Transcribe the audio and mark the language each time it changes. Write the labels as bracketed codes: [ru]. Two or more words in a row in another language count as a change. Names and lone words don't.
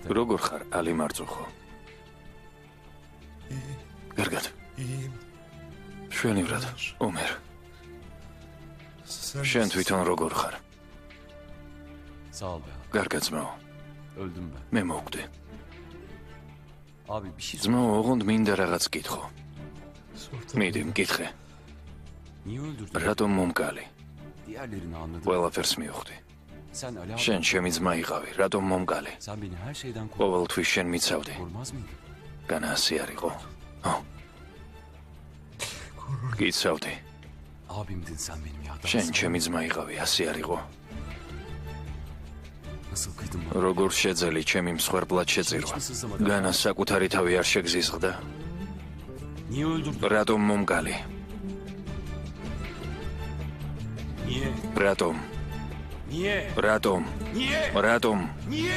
[ka] როგორ ხარ, ალი მარწუხო? კარგად. შვენივრად, ომერ. შენ თვითონ როგორ ხარ? [tr] Sağ ol be. [ka] კარგად ძმო, [tr] Öldüm ben. [ka] მე მოვკვდი. [tr] Abi bir şey [ka] ძმო, ოღონდ მინდა რაღაც გითხო. მიდი, მკითხე. [tr] Niye öldürdün? [ka] რატომ მომკალი? [tr] Diğerlerini anladım. [ka] ყველაფერს მივხვდი. [tr] Sen Ali abi. [ka] შენ ჩემი ძმა იყავი, რატომ მომკალი? [tr] Sen beni her şeyden [ka] ყოველთვის შენ მიცავდი. [tr] korumaz mıydın? [ka] განა ასე არ იყო? ო. გიცავდი. [tr] Abimdin sen benim ya. [ka] შენ ჩემი ძმა იყავი, ასე არ იყო? [tr] Nasıl kıydın bana? [ka] როგორ შეძელი ჩემი მსხვერპლად შეწირვა? განა საკუთარი თავი არ შეგზიზღდა? [tr] Niye öldürdün? [ka] რატომ მომკალი? [tr] Niye? [ka] რატომ? [tr] Niye? [ka] რატომ? [tr] Niye? [ka] რატომ? [tr] Niye?